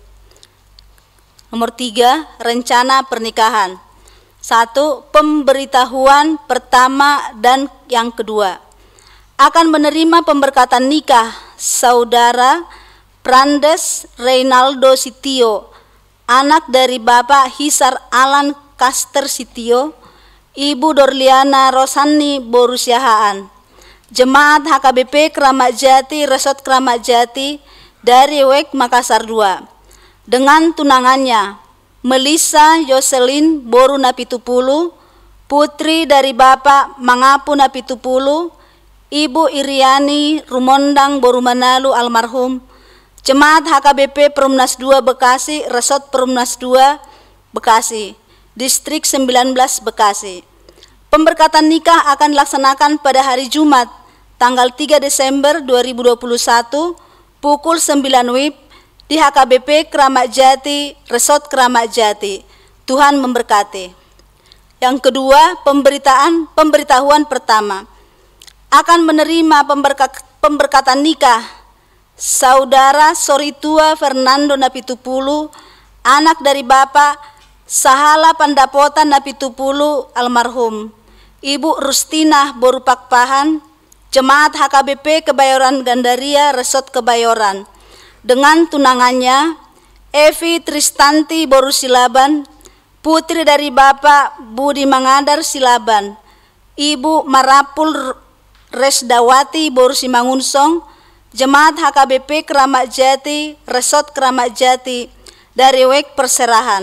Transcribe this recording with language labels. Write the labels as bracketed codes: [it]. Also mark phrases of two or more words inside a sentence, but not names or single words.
[id] Nomor 3, rencana pernikahan. 1. Pemberitahuan pertama dan yang kedua. Akan menerima pemberkatan nikah Saudara Prandes Reynaldo Sitio, anak dari Bapak Hisar Alan Kaster Sitio, Ibu Dorliana Rosani Borusiahaan, Jemaat HKBP Kramat Jati Resort Kramat Jati dari WEK Makassar 2, dengan tunangannya Melissa Yoselin Boru Napitupulu, putri dari Bapak Mangapu Napitupulu, Ibu Iriani Rumondang Borumanalu almarhum, Jemaat HKBP Perumnas 2 Bekasi, Resort Perumnas 2 Bekasi, Distrik 19 Bekasi. Pemberkatan nikah akan dilaksanakan pada hari Jumat, tanggal 3 Desember 2021, pukul 9 WIB di HKBP Kramat Jati, Resort Kramat Jati. Tuhan memberkati. Yang kedua, pemberitahuan pertama. Akan menerima pemberkatan nikah Saudara Soritua Fernando Napitupulu, anak dari Bapak Sahala Pandapota Napitupulu almarhum, Ibu Rustina Borupakpahan, Jemaat HKBP Kebayoran Gandaria Resort Kebayoran, dengan tunangannya Evi Tristanti Borusilaban, putri dari Bapak Budi Mangadar Silaban, Ibu Marapul Resdawati Borusimangunsong, Jemaat HKBP Kramat Jati Resort Kramat Jati dari WEK Perserahan.